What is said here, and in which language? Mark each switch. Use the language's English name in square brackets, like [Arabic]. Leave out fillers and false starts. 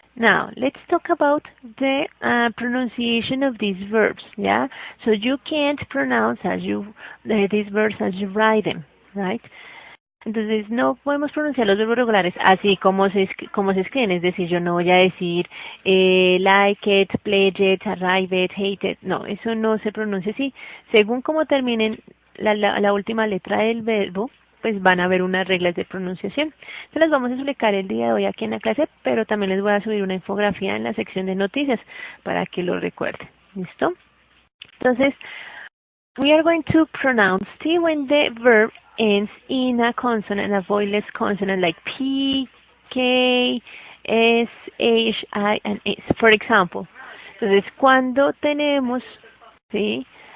[English] Now, let's talk about the pronunciation of these verbs, yeah? So you can't pronounce these verbs as you write them, right? [Spanish] Entonces no podemos pronunciar los verbos regulares así como se escriben, es decir, yo no voy a decir like it, pledge it, arrive it, hate it, no, eso no se pronuncia así. Según como terminen la última letra del verbo, pues van a haber unas reglas de pronunciación. Se las vamos a explicar el día de hoy aquí en la clase, pero también les voy a subir una infografía en la sección de noticias para que lo recuerden. ¿Listo? [English] Entonces, we are going to pronounce T when the verb ends in a consonant, a voiceless consonant like P, K, S, H, I, and S. For example, [Spanish] entonces cuando tenemos, ¿sí?